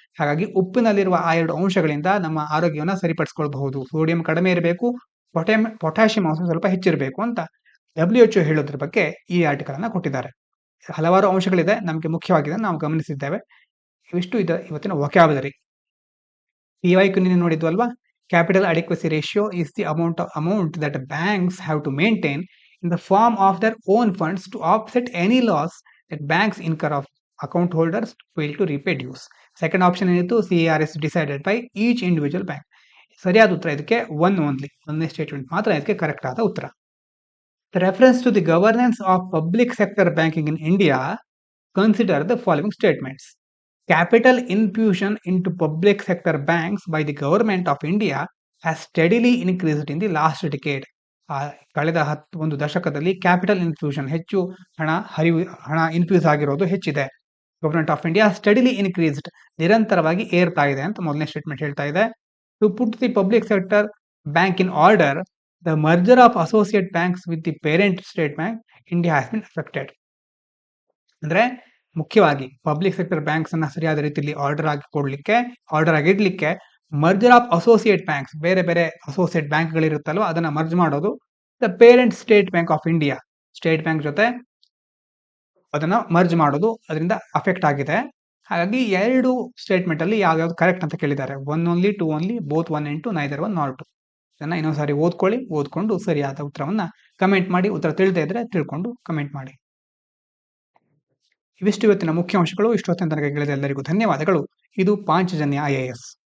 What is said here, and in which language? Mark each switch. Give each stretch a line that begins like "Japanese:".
Kannada: ಹಾಗಾಗಿ ಉಪ್ಪಿನಲ್ಲಿರುವ ಆ 2 ಅಂಶಗಳಿಂದ ನಮ್ಮ ಆರೋಗ್ಯವನ್ನ ಸರಿಪಡಿಸಿಕೊಳ್ಳಬಹುದು. ಸೋಡಿಯಂ ಕಡಿಮೆ ಇರಬೇಕು, ಪೊಟ್ಯಾಷಿಯಂ ಅಂಶ ಸ್ವಲ್ಪ ಹೆಚ್ಚಿರಬೇಕು ಅಂತ WHO ಹೇಳೋದ್ರ ಬಗ್ಗೆ ಈ ಆರ್ಟಿಕಲ್ ಅನ್ನ ಕೊಟ್ಟಿದ್ದಾರೆ. ಹಲವಾರು ಅಂಶಗಳಿದೆ, ನಮಗೆ ಮುಖ್ಯವಾಗಿದೆ ನಾವು ಗಮನಿಸಿದ್ದೇವೆ. ಇವಿಷ್ಟು ಇವತ್ತಿನ ವೊಕ್ಯಾಬುಲರಿ. PYQ ನಿನ್ನೆ ನೋಡಿದ್ವಲ್ವಾ?
English: Capital adequacy ratio is the amount that banks have to maintain in the form of their own funds to offset any loss that banks incur of account holders fail to repay dues.
Kannada: Second option ಏನಿತ್ತು?
English: CAR is decided by each individual bank.
Kannada: ಸರಿಯಾದ ಉತ್ತರ ಇದಕ್ಕೆ ಒಂದೇ statement ಮಾತ್ರ ಇದಕ್ಕೆ correct ಆದ ಉತ್ತರ.
English: The reference to the governance of public sector banking in India, consider the following statements. Capital infusion into public sector banks by the government of India has steadily increased in the last decade.
Kannada: ಕಳೆದ ಒಂದು ದಶಕದಲ್ಲಿ capital infusion, ಹೆಚ್ಚು ಹಣ infuse ಆಗಿರೋದು ಹೆಚ್ಚಿದೆ.
English: government of India steadily increased,
Kannada: ನಿರಂತರವಾಗಿ ಏರ್ತಾ ಇದೆ ಅಂತ ಮೊದಲನೇ ಸ್ಟೇಟ್ಮೆಂಟ್ ಹೇಳ್ತಾ ಇದೆ.
English: To put the public sector bank in order, the merger of associate banks with the parent state bank India has been affected.
Kannada: ಅಂದ್ರೆ ಮುಖ್ಯವಾಗಿ ಪಬ್ಲಿಕ್ ಸೆಕ್ಟರ್ ಬ್ಯಾಂಕ್ಸ್ ಅನ್ನ ಸರಿಯಾದ ರೀತಿಯಲ್ಲಿ order ಆಗಿಡ್ಲಿಕ್ಕೆ merger of associate banks, ಬೇರೆ ಬೇರೆ associate ಬ್ಯಾಂಕ್ಗಳಿರುತ್ತಲ್ವ ಅದನ್ನ merge ಮಾಡೋದು. The parent state bank of India, state bank ಜೊತೆ ಅದನ್ನ ಮರ್ಜ್ ಮಾಡೋದು, ಅದರಿಂದ ಅಫೆಕ್ಟ್ ಆಗಿದೆ. ಹಾಗಾಗಿ 2 ಸ್ಟೇಟ್ಮೆಂಟ್ ಅಲ್ಲಿ ಯಾವ್ಯಾವ್ದು ಕರೆಕ್ಟ್ ಅಂತ ಕೇಳಿದ್ದಾರೆ.
English: 1 only, 2 only, both 1 and 2, neither 1 nor 2.
Kannada: ಇದನ್ನ ಇನ್ನೊಂದ್ಸಾರಿ ಓದ್ಕೊಂಡು ಸರಿಯಾದ ಉತ್ತರವನ್ನ ಕಮೆಂಟ್ ಮಾಡಿ. ಉತ್ತರ ತಿಳಿದೇ ಇದ್ರೆ ತಿಳ್ಕೊಂಡು ಕಮೆಂಟ್ ಮಾಡಿ. ಇವಿಷ್ಟು ಇವತ್ತಿನ ಮುಖ್ಯಾಂಶಗಳು. ಇಷ್ಟೊತ್ತಿನ ತನಕ ಕೇಳಿದ ಎಲ್ಲರಿಗೂ ಧನ್ಯವಾದಗಳು. ಇದು ಪಾಂಚಜನ್ಯ IAS.